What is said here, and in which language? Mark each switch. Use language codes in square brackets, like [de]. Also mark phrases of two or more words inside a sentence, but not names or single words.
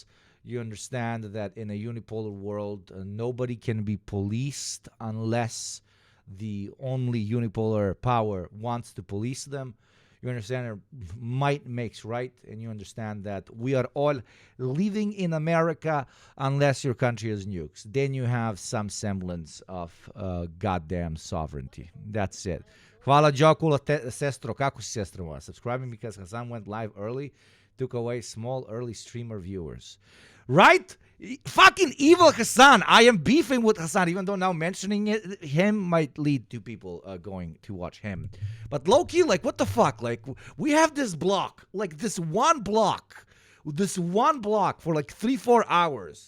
[en] You understand that in a unipolar world, nobody can be policed unless the only unipolar power wants to police them. You understand that might makes right, and you understand that we are all living in America unless your country has nukes. Then you have some semblance of goddamn sovereignty. That's it. [hr] Hvala Đokula sestro. Kako si sestra moja? [en] Subscribing because Hassan went live early, took away small early streamer viewers. Right? Fucking evil Hassan. I am beefing with Hassan, even though now mentioning it, him might lead to people going to watch him. But low-key, like, what the fuck? Like, we have this block, like this one block for like 3-4 hours.